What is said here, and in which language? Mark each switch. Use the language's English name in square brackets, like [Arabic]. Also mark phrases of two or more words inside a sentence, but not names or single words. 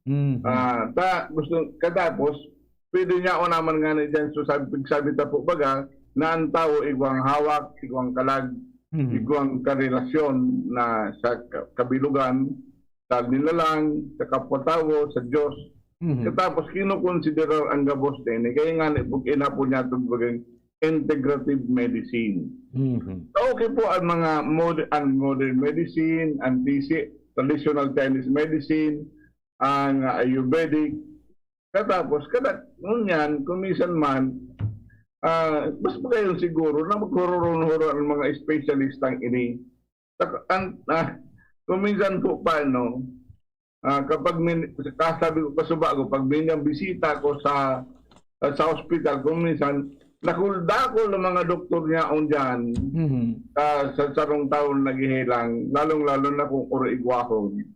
[Bikol] Katapos, pwede niya o naman nga na dyan, so sabi ta po baga, na ang tao igwang hawak, igwang kalag, igwang karelasyon na sa kabilugan, sa nilalang, sa kapwa-tao, sa Diyos. Katapos, kinukonsiderar ang gabos din, kaya nga ina po niya itong bagay [English] integrative medicine. [Bikol] Okay po ang mga [English] modern medicine, [Bikol] ang [English] traditional Chinese medicine, [Bikol] ang Ayurvedic. Katapos, ngunyan, kung minsan man, mas pa kayo siguro na magkururunhuro ang mga specialistang ini. Kung minsan po paano, kapag sabi ko, kasuba ko, pag minyang bisita ko sa hospital, kung minsan, nakuldakol ng mga doktor niya on dyan sa sarong taon naghihilang, lalong-lalo na kung igwahon.